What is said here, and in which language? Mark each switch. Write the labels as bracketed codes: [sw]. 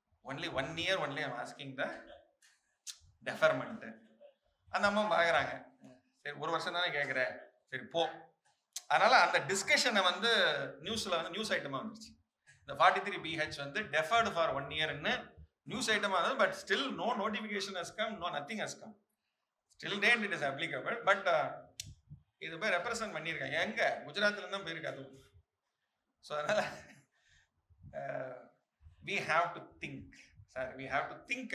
[en] Only 1 year only I'm asking the deferment. [ta] அந்த அம்மா பார்க்குறாங்க, சரி 1 வருஷம் தானே கேட்குறேன், சரி போ. அதனால அந்த டிஸ்கஷனை வந்து நியூஸில் வந்து நியூஸ் ஐட்டமாக வந்துருச்சு. இந்த 43BH வந்து [en] deferred for 1 இயர்னு [ta] நியூஸ் ஐட்டமாக இருந்தது. [en] But still no notification has come, no nothing has come. Still date it is applicable. [ta] But இது போய் ரெப்ரசன்ட் பண்ணியிருக்காங்க, எங்கே குஜராத்ல தான் போயிருக்காது. ஸோ அதனால [en] we have to think, sir, we have to think.